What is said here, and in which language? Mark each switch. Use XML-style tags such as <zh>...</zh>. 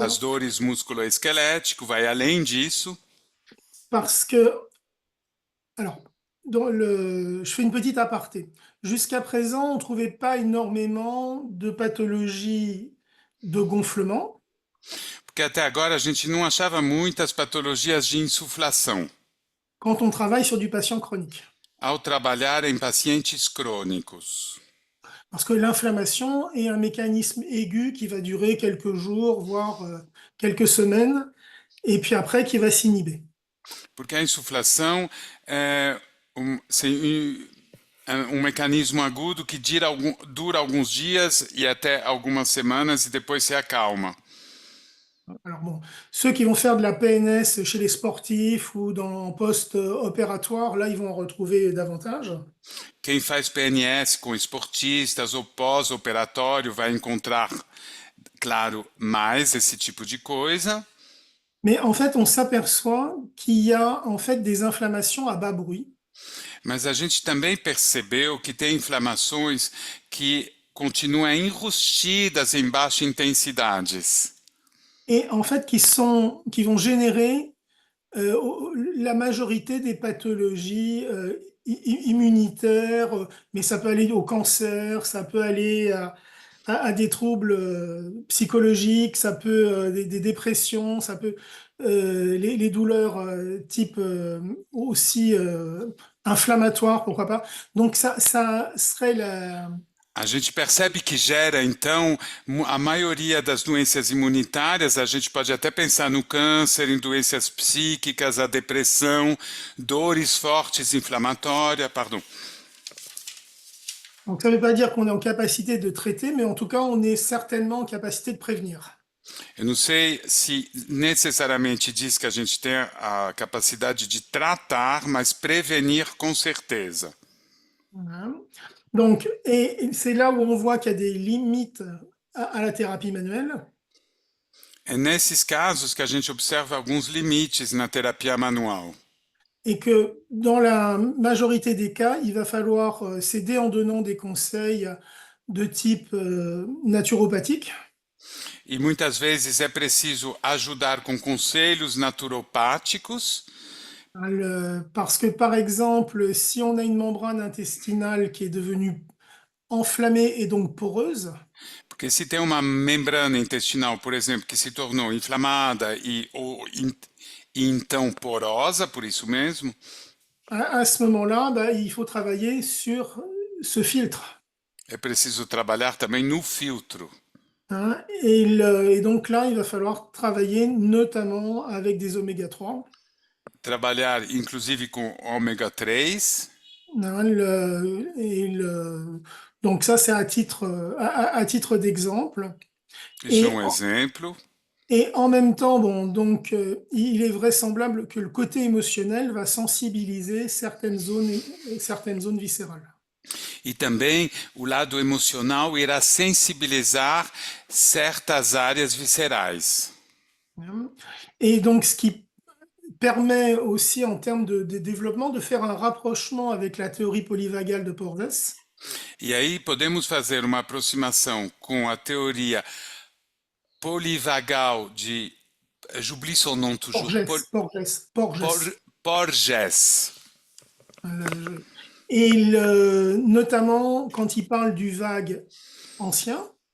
<pt>as dores musculoesquelético, vai além disso.</pt> <fr>parce que, alors, je fais une petite aparté. Jusqu'à présent, on ne trouvait pas énormément de pathologies de gonflement.</fr> <pt>Porque até agora a gente não achava muitas patologias de insuflação</pt> <fr>quand on travaille sur du patient chronique.</fr> <pt>ao trabalhar em pacientes crônicos.</pt> <fr>Parce que l'inflammation est un mécanisme aigu qui va durer quelques jours, voire quelques semaines, et puis après qui va s'inhiber.</fr> <pt>Porque a insuflação é um mecanismo agudo que dura alguns dias e até algumas semanas e depois se acalma.</pt> <fr>Alors bon, ceux qui vont faire de la PNS chez les sportifs ou dans post-opératoire, là, ils vont en retrouver davantage.</fr> <pt>Quem faz PNS com esportistas ou pós-operatório vai encontrar, claro, mais esse tipo de coisa.</pt> <fr>Mais en fait, on s'aperçoit qu'il y a en fait des inflammations à bas bruit.</fr> <pt>Mas a gente também percebeu que tem inflamações que continuam enrustidas em baixas intensidades.</pt> <fr>Et en fait, qui vont générer la majorité des pathologies immunitaires, mais ça peut aller au cancer, ça peut aller à des troubles psychologiques, ça peut des dépressions, ça peut les douleurs type aussi inflammatoires, pourquoi pas. Donc ça serait la...</fr> <pt>A gente percebe que gera, então, a maioria das doenças imunitárias, a gente pode até pensar no câncer, em doenças psíquicas, a depressão, dores fortes inflamatórias, pardon.</pt> <fr>Donc ça ne veut pas dire qu'on est en capacité de traiter, mais en tout cas, on est certainement en capacité de prévenir.</fr> <pt>Eu não sei se necessariamente diz que a gente tem a capacidade de tratar, mas prevenir com certeza.</pt> <fr>Voilà. Donc, et c'est là où on voit qu'il y a des limites à la thérapie manuelle.</fr> <pt>É nesses casos que a gente observa alguns limites na terapia manual.</pt> <fr>Et que dans la majorité des cas, il va falloir s'aider en donnant des conseils de type naturopathique.</fr> <pt>E muitas vezes é preciso ajudar com conselhos naturopáticos.</pt> <fr>Parce que, par exemple, si on a une membrane intestinale qui est devenue enflammée et donc poreuse,</fr> <pt>Porque se tem uma membrana intestinal, por exemplo, que se tornou inflamada ou então porosa, por isso mesmo,</pt> <fr>à ce moment-là, bah, il faut travailler sur ce filtre.</fr> <pt>é preciso trabalhar também no filtro.</pt> <fr>Hein, et donc là, il va falloir travailler notamment avec des oméga 3.</fr> <pt>Trabalhar, inclusive, com ômega 3.</pt> <fr>Hein, donc ça, c'est à titre d'exemple.</fr> <pt>Isso é um exemplo.</pt> <fr>Et en même temps, bon, donc, il est vraisemblable que le côté émotionnel va sensibiliser certaines zones viscérales.</fr> <pt>E também o lado emocional irá sensibilizar certas áreas viscerais. Hein.</pt> <fr>Et donc, ce qui permet aussi, en termes de développement, de faire un rapprochement avec la théorie polyvagale de Porges.</fr> <pt>E aí podemos fazer uma aproximação com a teoria polivagal de.</pt> <fr>J'oublie son nom toujours. Porges. Porges. Et notamment, quand il parle du vague ancien,</fr>